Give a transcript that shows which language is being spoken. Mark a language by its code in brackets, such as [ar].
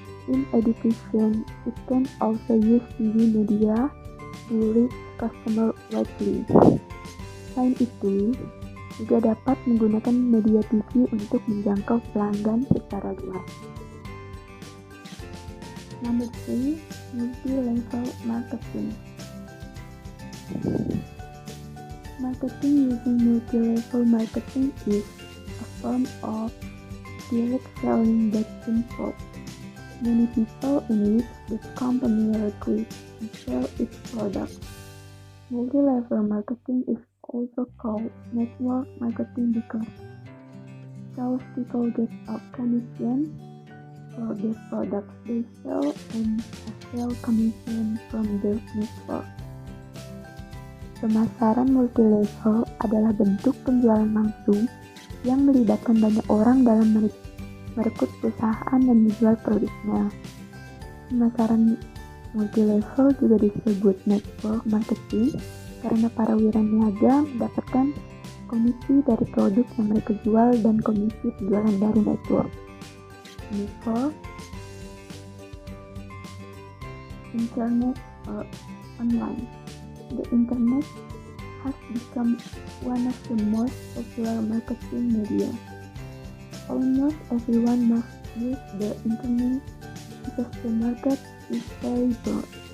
[en] In education, it can also use TV media to reach customer widely. [id] Selain itu, juga dapat menggunakan media TV untuk menjangkau pelanggan secara luas. [en] Number 3, multi-level marketing. Marketing using multi-level marketing is a form of direct selling that involves many people in which the company recruits and sell its products. Multi-level marketing is also called network marketing because salespeople get a commission for the products they sell and a sale commission from the network. [id] Pemasaran multi-level adalah bentuk penjualan langsung yang melibatkan banyak orang dalam merekrut perusahaan dan menjual produknya. Pemasaran multi-level juga disebut network marketing karena para wiraniaga mendapatkan komisi dari produk yang mereka jual dan komisi penjualan dari network. [en] Before internet or online, the internet has become one of the most popular marketing media. Almost everyone must use the internet because the market is very broad.